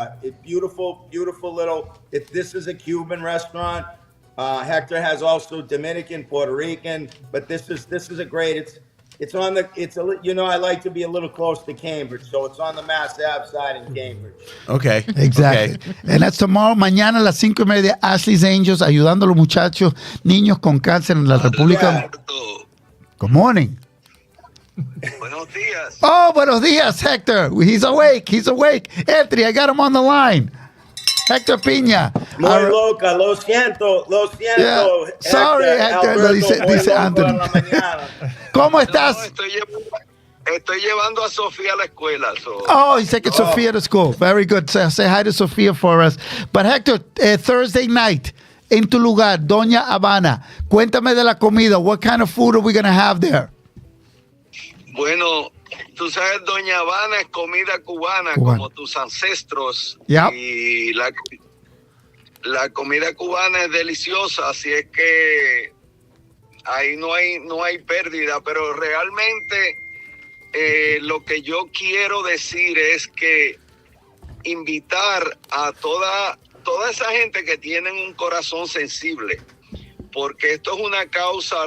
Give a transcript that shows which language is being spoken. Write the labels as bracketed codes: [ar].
[en] It's beautiful little. This is a Cuban restaurant. Hector has also Dominican, Puerto Rican, but this is a great. I like to be a little close to Cambridge, so it's on the Mass Ave side in Cambridge. Okay. Exactly. Okay. And that's tomorrow, [es] mañana a las 5:30, [en] Ashley's Angels, [es] ayudando a los muchachos, niños con cáncer en la República. [en] Good morning. [es] Buenos días. [en] Oh, [es] buenos días, [en] Hector. He's awake. Anthony, I got him on the line. Hector Pina. [es] Muy loca, lo siento. [en] Yeah. Sorry, [es] Hector. No, dice Anthony. ¿Cómo estás? Estoy llevando a Sofía a la escuela. [en] He's taking Sofia to school. Very good. Say hi to Sofia for us. [es] But Hector, [en] Thursday night, [es] en tu lugar, Doña Habana, cuéntame de la comida. [en] What kind of food are we going to have there? [es] Bueno, tú sabes, Doña Habana es comida cubana, como tus ancestros. [en] Yep. [es] Y la comida cubana es deliciosa, así es que ahí no hay pérdida, pero realmente lo que yo quiero decir es que invitar a toda esa gente que tienen un corazón sensible, porque esto es una causa.